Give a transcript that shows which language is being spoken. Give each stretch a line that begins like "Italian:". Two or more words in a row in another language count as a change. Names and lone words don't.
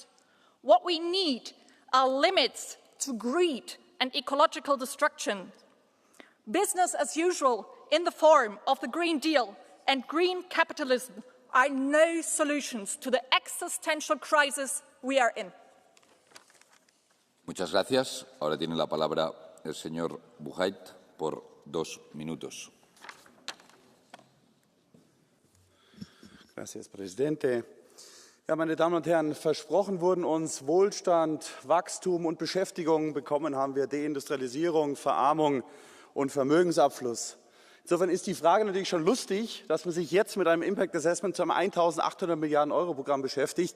English: What we need are limits to greed and ecological destruction. Business as usual in the form of the Green Deal and green capitalism are no solutions to the existential crisis we are in.
Spanish: Muchas gracias. Ahora tiene la palabra el señor Buchheit por 2 minutos. Gracias, Presidente.
German: Ja, meine Damen und Herren, versprochen wurden uns Wohlstand, Wachstum und Beschäftigung, bekommen haben wir Deindustrialisierung, Verarmung und Vermögensabfluss. Insofern ist die Frage natürlich schon lustig, dass man sich jetzt mit einem
English: Impact Assessment
German: zu einem 1.800 Milliarden Euro Programm beschäftigt.